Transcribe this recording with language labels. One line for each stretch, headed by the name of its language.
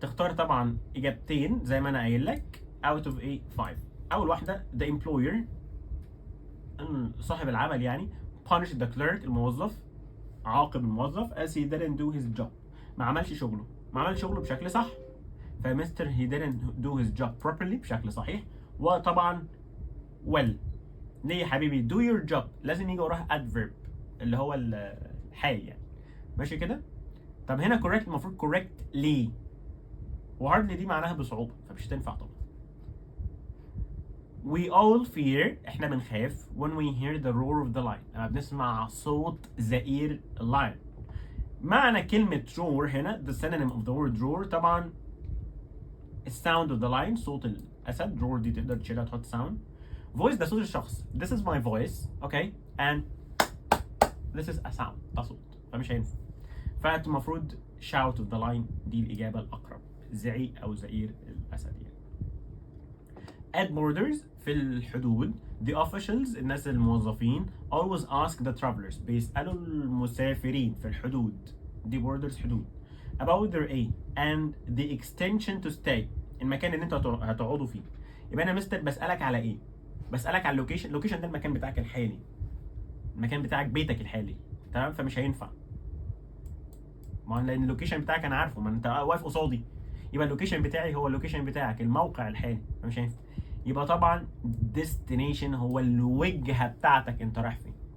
Arabic: تختار طبعا إجابتين زي ما أنا قايل لك
English: out of 5.
Arabic: أول واحدة
English: the employer،
Arabic: صاحب العمل يعني،
English: punish the clerk،
Arabic: الموظف، عاقب الموظف
English: as he didn't do his job،
Arabic: ما عملش شغله بشكل صح.
English: فمستر he didn't do his job properly
Arabic: بشكل صحيح. وطبعا well، ليه يا حبيبي؟
English: do your job
Arabic: لازم يجي وراها adverb اللي هو الحال يعني. ماشي كده؟ طب هنا correct المفروض correct ليه؟ وhardly دي معناها بصعوبة، فمش هتنفع طبعا.
English: We all fear،
Arabic: احنا بنخاف
English: when we hear the roar of the lion،
Arabic: لما بنسمع صوت زئير اللاين. معنى كلمة
English: roar هنا the synonym of the word roar طبعا sound of the lion،
Arabic: صوت الأسد. roar دي تقدر تشيلها تحط sound. voice ده صوت الشخص.
English: this is my voice، okay، and this is a sound،
Arabic: ده صوت، فمش هينفع. فالمفروض
English: shout of the lion
Arabic: دي الإجابة الأقرب. زعيق او زئير الاسد يعني.
English: at borders
Arabic: في الحدود
English: the officials
Arabic: الناس الموظفين
English: always ask the travelers
Arabic: بيسألوا المسافرين في الحدود دي
English: borders حدود about their aim and the extension to stay
Arabic: المكان اللي انتوا هتقعدوا فيه. يبقى انا مستر بسألك على ايه؟ بسألك على اللوكيشن. اللوكيشن ده المكان بتاعك الحالي، المكان بتاعك بيتك الحالي، تمام؟ فمش هينفع، ما لان اللوكيشن بتاعك انا عارفه، ما انت واقف قصادي، يبقى اللوكيشن بتاعي هو اللوكيشن بتاعك، الموقع الحالي، فمش هينفع. يبقى طبعا destination هو الوجهه بتاعتك انت رايح فين.